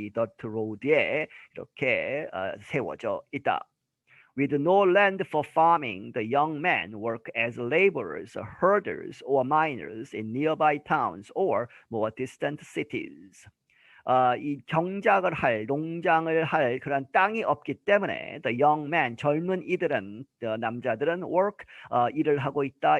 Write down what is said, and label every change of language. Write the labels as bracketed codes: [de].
[ko] 이 dirt road에 이렇게 세워져 있다. [en] With no land for farming, the young men work as laborers, herders, or miners in nearby towns or more distant cities. [ko] 이 경작을 할, 농장을 할 그런 땅이 없기 때문에 [en] the young men, [ko] 젊은 이들은, 남자들은 work, 일을 하고 있다.